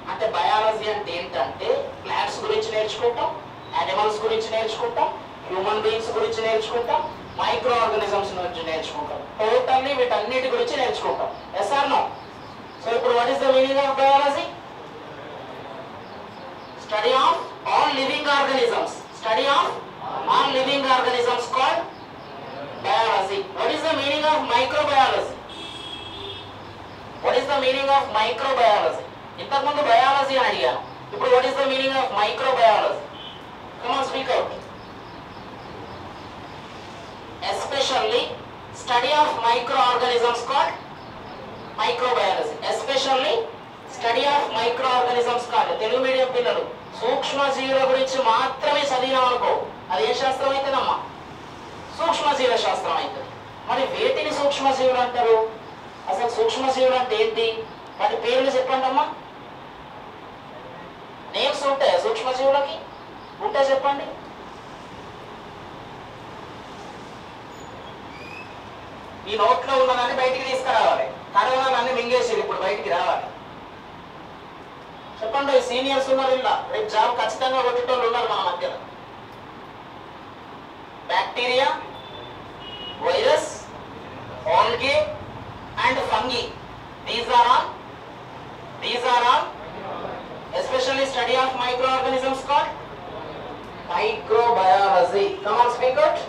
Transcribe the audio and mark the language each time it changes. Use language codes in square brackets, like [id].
[te] అంటే బయాలజీ అంటే ఏంటంటే ప్లాంట్స్ గురించి నేర్చుకుంటాం, యానిమల్స్ గురించి నేర్చుకుంటాం, హ్యూమన్ బీయింగ్స్ గురించి నేర్చుకుంటాం, మైక్రో ఆర్గానిజమ్స్ గురించి నేర్చుకుంటాం. టోటల్లీ వీటన్నిటి గురించి నేర్చుకుంటాం. Yes are no? సో ఇప్పుడు [en] What is the meaning of biology? Study of all living organisms. Study of all living organisms called biology. What is the meaning of microbiology? What is the meaning of microbiology? [te] ఇంతకుముందు biology అని అడిగాను, ఇప్పుడు [en] what is the meaning of microbiology? Come on, speak out. Especially study of microorganisms called microbiology. Especially study of microorganisms called. [te] Telugu medium పిల్లలు సూక్ష్మజీవుల గురించి మాత్రమే చదివినాం అనుకో, అది ఏ శాస్త్రం అవుతుందమ్మా? సూక్ష్మజీవ శాస్త్రం అవుతుంది. మరి వేటిని సూక్ష్మజీవులు అంటారు? అసలు సూక్ష్మజీవులు అంటే ఏంటి? వాటి పేర్లు చెప్పండి అమ్మా. నేమ్స్ ఉంటాయా సూక్ష్మజీవులకి? ఉంటే చెప్పండి. ఈ నోట్లో ఉన్నదాన్ని బయటికి తీసుకురావాలి. కరోనాలన్నీ మింగేసి ఇప్పుడు బయటికి రావాలి. చెప్పండి. సీనియర్స్ ఉన్నారు ఇలా, రేపు జాబ్ ఖచ్చితంగా కొట్టేటోళ్ళు ఉన్నారు మన మధ్యలో. [en] Bacteria, virus, algae and fungi. These are all especially study of microorganisms called microbiology. Come on, speak out.